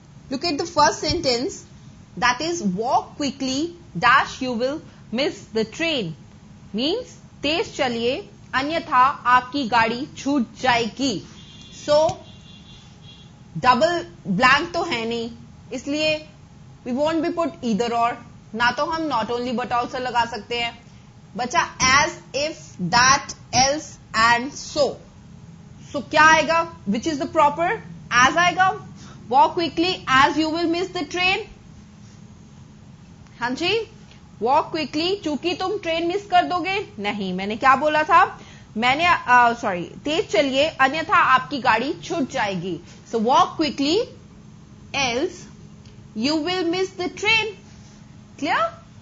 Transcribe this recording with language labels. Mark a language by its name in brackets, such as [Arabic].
[English] Look at the first sentence, that is walk quickly dash you will miss the train. [Hindi] Means तेज चलिए अन्यथा आपकी गाड़ी छूट जाएगी. [English] So double blank [Hindi] तो है नहीं, इसलिए [English] we won't be put either or. [Hindi] ना तो हम [English] not only but also [Hindi] लगा सकते हैं. बचा [English] as if that else and so. [Hindi] So क्या आएगा? [English] Which is the proper? As [Hindi] आएगा. [English] Walk quickly as you will miss the train. [Hindi] हाँ जी, [English] walk quickly [Hindi] चूंकि तुम ट्रेन मिस कर दोगे. नहीं, मैंने क्या बोला था? मैंने तेज चलिए अन्यथा आपकी गाड़ी छूट जाएगी. [English] So walk quickly else you will miss the train. Clear?